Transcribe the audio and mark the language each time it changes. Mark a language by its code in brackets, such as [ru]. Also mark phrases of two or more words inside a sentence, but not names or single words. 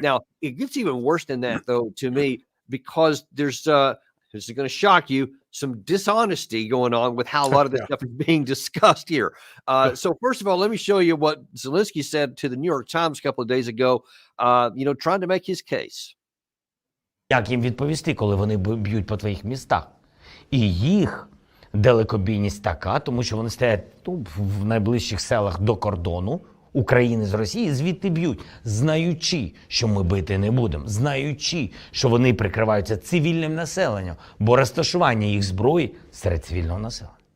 [en] Now, it gets even worse than that, though, to me, because there's this is going to shock you, some dishonesty going on with how a lot of this stuff is being discussed here. So first of all, let me show you what Zelensky said to the New York Times a couple of days ago, trying to make his case. [uk] Як їм відповісти, коли вони б'ють по твоїх містах? І їх далекобійність така, тому що вони стоять в найближчих селах до кордону України з Росії, звідти б'ють, знаючи, що ми бити не будемо, знаючи, що вони прикриваються цивільним населенням, бо розташування їх зброї серед цивільного населення.